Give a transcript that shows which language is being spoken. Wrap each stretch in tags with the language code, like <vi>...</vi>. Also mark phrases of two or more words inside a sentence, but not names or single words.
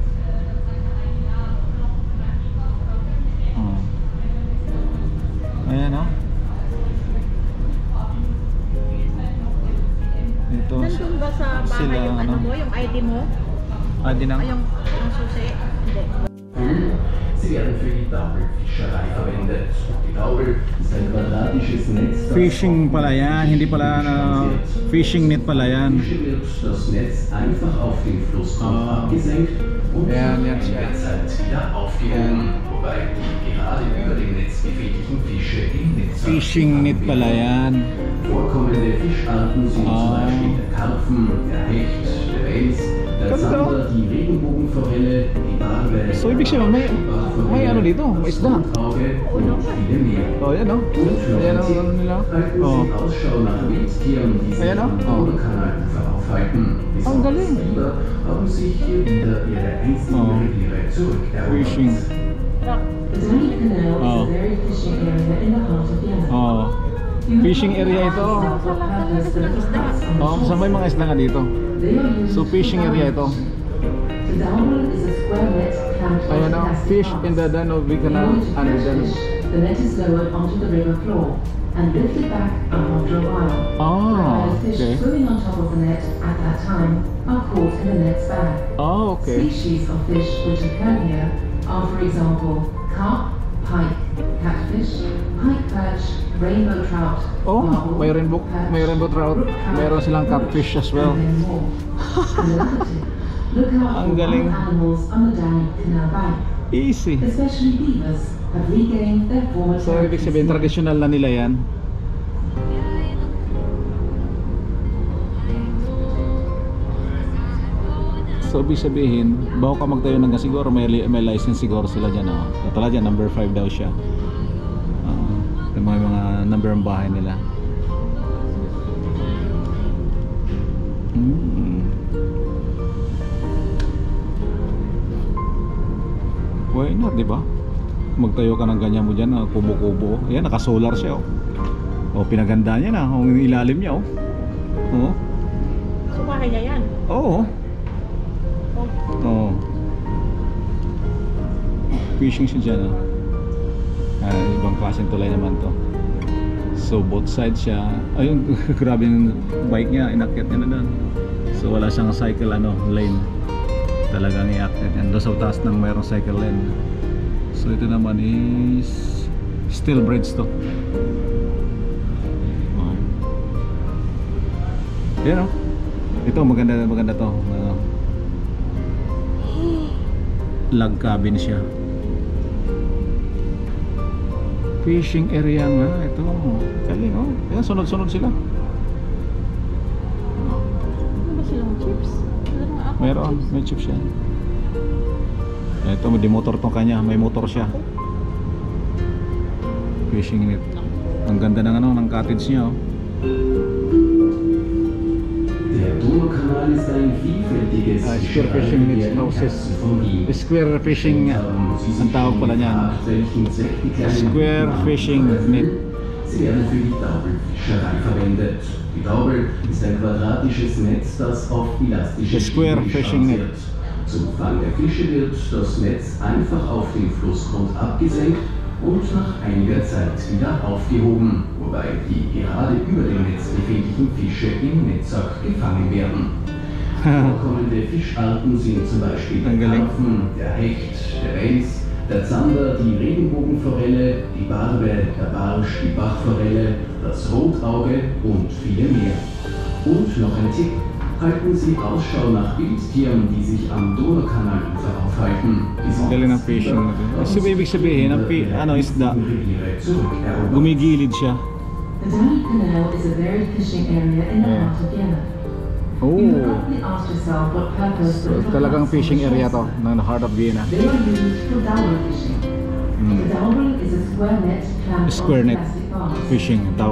<tl>Ayan no? Ito Nandun ba sa bahay sila, yung ano ano? mo, yung ID mo? ID ng Ay, yung susi? Hindi.</tl> <de>Sie werden für die Daubelfischerei verwendet. Die Daubel ist ein quadratisches Netz.</de> <tl>fishing pala yan, hindi pala na</tl> <en>fishing net</en> <tl>pala yan.</tl> <de>Fische wird das Netz einfach auf den Flusskopf abgesenkt und Ja, nach ja, einiger ja. Zeit wieder aufgehoben, wobei die gerade über dem Netz befindlichen Fische im Netz</de> <en>Fishing net</en> <tl>pala yan.</tl> <de>Vorkommende Fischarten sind zum Beispiel der Karpfen, der Hecht, der Wels, der Zander, die Regenbogenforelle, die Barbe,</de> <tl>So ibig sabihin may ano dito, may isda.</tl> <de>und viele mehr.</de> <tl>Oh yan no? Ayan ang ano nila.</tl> <de>Halten Oh. Sie Ausschau nach Wildtieren, die sich</de> <tl>Ayan,</tl> <de>am oh. Oderkanalufer aufhalten.</de> <tl>Ang galing.</tl> <de>Besonders Biber haben sich hier wieder ihre einstigen Oh. Reviere zurückerobert.</de> <en>Fishing. The tiny canal is Oh. a very fishing area in the heart of Vienna. Oh. Fishing area ito.</en> <tl>Oh, sa may mga isda nga dito.</tl> <en>So fishing area ito. The Daubel is a square net clamped</en> <tl>Ayan</tl> <en>onto</en> <tl>o,</tl> <en>plastic fish parts. in the Danube Canal In order to and catch then fish, the net is lowered onto the river floor and lifted back up after a while. Ah, The fish okay. swimming on top of the net at that time are caught in the net's bag. Oh, okay. Species of fish which occur here are, for example, carp, pike, catfish, pike perch, rainbow trout, Oh, marble,</en> <tl>may rainbow</tl> <en>perch, trout. brook trout,</en> <tl>Meron silang</tl> <en>catfish as well. and many more. Look out</en> <tl>Ang</tl> <en>for</en> <tl>galing.</tl> <en>wild animals on the Danube Canal Bank. Easy. Especially beavers have regained their former</en> <tl>So, ibig sabihin, traditional na nila yan. So, ibig sabihin, bago ka magtayo ng siguro, may license siguro sila dyan. Oh. Katulad dyan, number 5 daw siya. Yung mga number ng bahay nila.</tl> <en>Why not,</en> <tl>di ba? Magtayo ka ng ganyan mo dyan, kubo-kubo. Ayan, naka-solar siya. Oh, pinaganda niya na. Ang ilalim niya. Oh. So, bahay niya yan. Oo. Oo. Fishing siya dyan. Ibang klaseng tulay naman to.</tl> <en>So both sides siya.</en> <tl>Ayun, grabe yung bike niya. Inakyat niya na doon. So wala siyang</tl> <en>cycle lane.</en> <tl>Talagang iakyat niya. Doon sa taas ng mayroong</tl> <en>cycle lane.</en> <tl>So ito naman is</tl> <en>steel bridge</en> <tl>to. Yan o. Ito maganda to.</tl> <en>Log cabin</en> <tl>siya.</tl> <en>Fishing area</en> <tl>nga ito. Galing oh. Ayan, sunod-sunod sila. Ano ba silang chips? Meron, may chips yan. Ito, may motor tong kanya. May motor siya.</tl> <en>Fishing net.</en> <tl>Ang ganda ng cottage niya oh.</tl> <de>Der Donaukanal ist ein vielfältiges</de> <en>Square fishing nets houses. Square fishing</en> <tl>ang tawag pala niyan.</tl> <en>Square fishing net.</en> <de>Sie werden für die Daubelfischerei verwendet. Die Daubel ist ein quadratisches Netz, das auf elastische</de> <en>Square</en> <de>Schienen</de> <en>fishing net.</en> <de>basiert. Zum Fang der Fische wird das Netz einfach auf den Flussgrund abgesenkt und nach einiger Zeit wieder aufgehoben, wobei die gerade über dem Netz befindlichen Fische im Netzsack gefangen werden. Vorkommende Fischarten sind zum Beispiel der Karpfen, der Hecht, der Wels, der Zander, die Regenbogenforelle, die Barbe, der Barsch, die Bachforelle, das Rotauge und viele mehr. Und noch ein Tipp: halten Sie Ausschau nach Wildtieren, die sich am Donaukanalufer aufhalten.</de> <tl>Galing ng fishing natin. Kasi ibig sabihin, isda. Gumigilid siya.</tl> <en>The Danube Canal is a varied fishing area in the heart of Vienna. Oh. You have probably asked yourself what purpose the little</en> <tl>Talagang</tl> <en>huts fishing on the area shore</en> <tl>to, ng</tl> <en>heart of Vienna. They are used for Daubel fishing. The Daubel is a square net clamped Square onto net plastic bars.</en> <tl>fishing, tawag</tl>